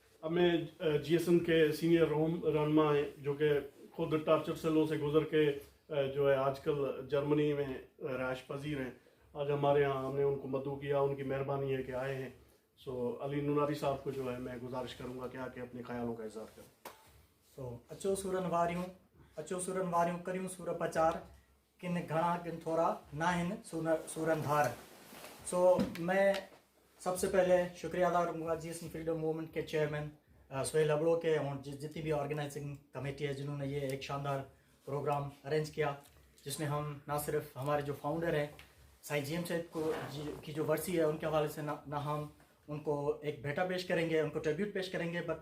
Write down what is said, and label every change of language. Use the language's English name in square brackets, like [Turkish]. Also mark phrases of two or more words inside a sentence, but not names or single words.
[Urdu] اب میں GSM کے سینئر رہنما ہیں جو کہ خود [English] torture cells [Urdu] سے گزر کے جو ہے آج کل جرمنی میں رہائش پذیر ہیں. آج ہمارے یہاں ہم نے ان کو مدعو کیا، ان کی مہربانی ہے کہ آئے ہیں. سو علی نناری صاحب کو جو ہے میں گزارش کروں گا کہ آ کے اپنے خیالوں کا اظہار کریں. [Sindhi] सो अचो सूरन वारियूं करियूं सूर प्रचार किन घणा किन थोड़ा ना हिन सूरन धार। [Urdu] سو میں سب سے پہلے شکریہ ادا کروں گا GSM فریڈم موومنٹ کے چیئرمین سہیل ابڑو کے اور جتنی بھی [English] organizing committee [Urdu] ہے جنہوں نے یہ ایک شاندار پروگرام ارینج کیا، جس میں ہم نہ صرف ہمارے جو فاؤنڈر ہیں سائیں GM صاحب کی جو برسی ہے ان کے حوالے سے نا ہم ان کو ایک بھینٹا پیش کریں گے، ان کو ٹریبیوٹ پیش کریں گے، بٹ